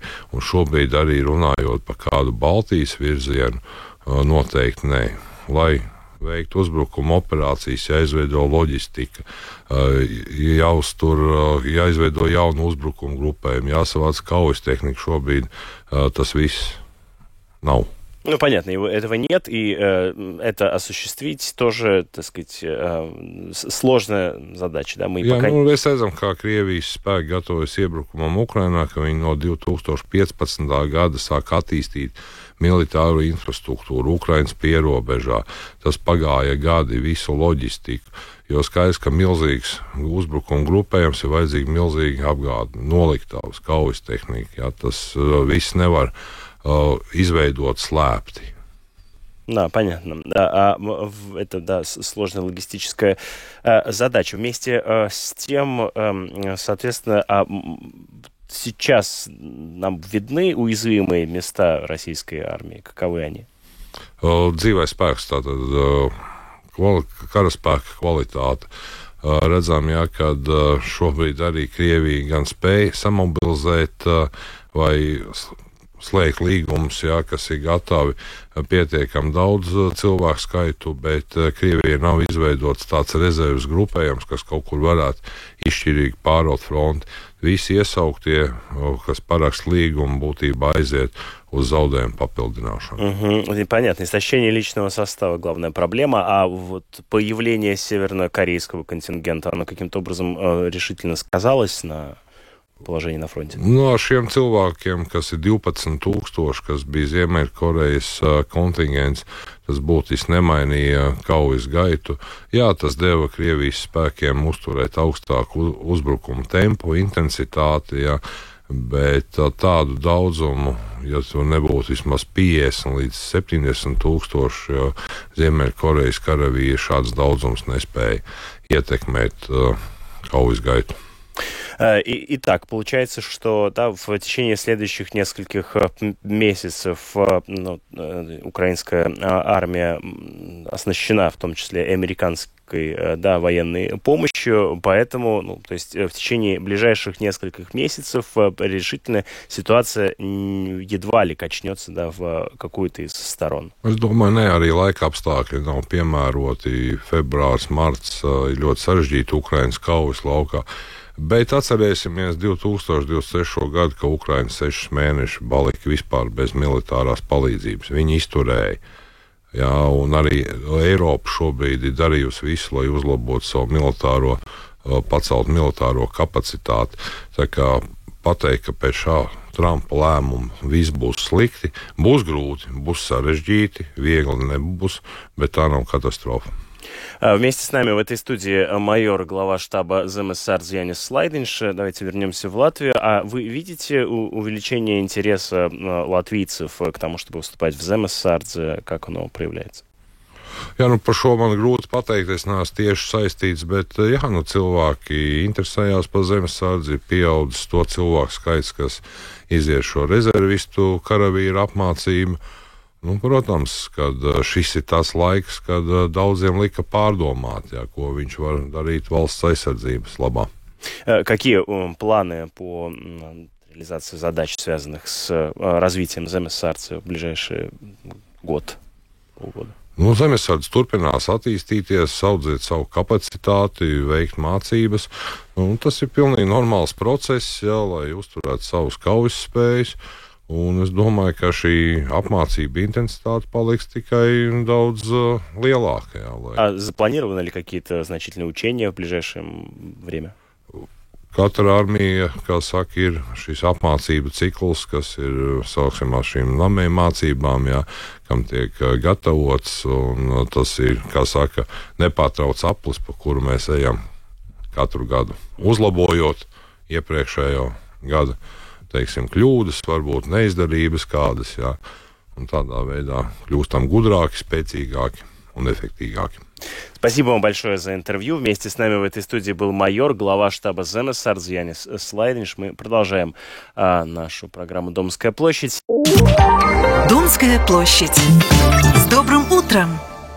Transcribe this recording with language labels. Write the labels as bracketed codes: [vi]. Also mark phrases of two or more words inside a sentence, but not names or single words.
[lv] Un šobrīd arī runājot par kādu Baltijas virzienu, noteikti nē. Lai veikt uzbrukuma operācijas, jāizveido loģistika, jāizveido jaunu uzbrukumu grupējumu, jāsavāc kaujas tehnika. Šobrīd tas viss nav. [ru] Ну, понятно, этого нет, и это осуществить тоже, так сказать, сложная задача. Да? Мы [lv] Jā, [ru] пока... [lv] Mēs redzam, kā Krievijas spēki gatavojas iebrukumam Ukrainā, ka viņi no 2015. gada sāk attīstīt militāru infrastruktūru Ukrainas pierobežā. Tas pagāja gadi, visu loģistiku, jo skaidrs, ka milzīgs uzbrukuma grupējums ir vajadzīgi milzīgi apgādi, noliktavas, kaujas tehnika. Jā, tas viss nevar izveidot слепти. [ru] Да, понятно. Это, да, сложная логистическая задача. Вместе с тем, соответственно, сейчас нам видны уязвимые места российской армии. Каковы они? [lv] Dzīvais spēks, tātad karaspēka kvalitāte. Redzam, kad šobrīd arī Krievija gan spēj samobilizēt vai slēgt līgumus, kas ir gatavi pietiekami daudz cilvēku skaitu, bet Krievija nav izveidots tāds rezerves grupējums, kas kaut kur varētu izšķirīgi pāraut fronti. Visi iesauktie, kas parakst līgumu, būtībā aiziet uz zaudējumu papildināšanu. [ru] Понятно. Истощение личного состава — главная проблема, а вот появление севернокорейского контингента, оно каким-то образом решительно сказалось на положение на фронте? [lv] Ar šiem cilvēkiem, kas ir 12,000, kas bija Ziemeļkorejas kontingents, tas būtiski nemainīja kaujas gaitu. Jā, tas deva Krievijas spēkiem uzturēt augstāku uzbrukumu tempu, intensitāti, jā, bet tādu daudzumu, ja tur nebūtu vismaz 50 līdz 70,000, jo Ziemeļkorejas karavīri šāds daudzums nespēja ietekmēt kaujas gaitu. [ru] Итак, получается, что да, в течение следующих нескольких месяцев украинская армия оснащена, в том числе американской, да, военной помощью, поэтому, то есть в течение ближайших нескольких месяцев решительно ситуация едва ли качнется, да, в какую-то из сторон. [lv] Es domāju, ne arī laika apstākļi nav piemēroti. Februārs, marts ir ļoti sarežģīti Ukrainas kaujas laukā. Bet atcerēsimies 2023. gadu, ka Ukraina 6 mēnešus palika vispār bez militārās palīdzības. Viņi izturēja. Jā, un arī Eiropa šobrīd ir darījusi visu, lai uzlabotu savu pacelt militāro kapacitāti. Tā kā pateikt, ka pēc šā Trumpa lēmuma viss būs slikti, būs grūti, būs sarežģīti, viegli nebūs, bet tā nav katastrofa. [ru] Вместе с нами в этой студии майор, глава штаба ЗМСАРДЗ Янис Слайдинш. Давайте вернемся в Латвию. А вы видите увеличение интереса латвийцев к тому, чтобы выступать в ЗМСАРДЗ? Как оно проявляется? [lv] Jā, par šo man grūti pateikt, es neesmu tieši saistīts, bet cilvēki interesējās par zemesardzi, ir pieaudzis to cilvēku skaits, kas izies šo rezervistu karavīru apmācību. Protams, kad šis ir tas laiks, kad daudziem lika pārdomāt, ko viņš var darīt valsts aizsardzības labā. [ru] Какие планы по реализации задач, связанных с развитием ЗМСАРДЗ в ближайший год, полгода? [lv] Zemesardze turpinās attīstīties, audzēt savu kapacitāti, veikt mācības. Tas ir pilnīgi normāls process, lai uzturētu savus kaujas spējas. Un es domāju, ka šī apmācība intensitāte paliks tikai daudz lielāka. [ru] Запланированы ли какие-то значительные учения в ближайшее время? [lv] Katra armija, kā saka, ir šis apmācību cikls, kas ir, sauksim, ar šīm namēm mācībām, kam tiek gatavots, un tas ir, kā saka, nepārtrauc aplis, pa kuru mēs ejam katru gadu, uzlabojot iepriekšējo gadu, teiksim, kļūdas, varbūt neizdarības kādas, un tādā veidā kļūstam gudrāki, spēcīgāki un эффективнее. [ru] Спасибо вам большое за интервью. Вместе с нами в этой студии был майор, глава штаба ЗМСАРДЗ Янис Слайдинш. Мы продолжаем нашу программу «Домская площадь». Домская площадь. С добрым утром!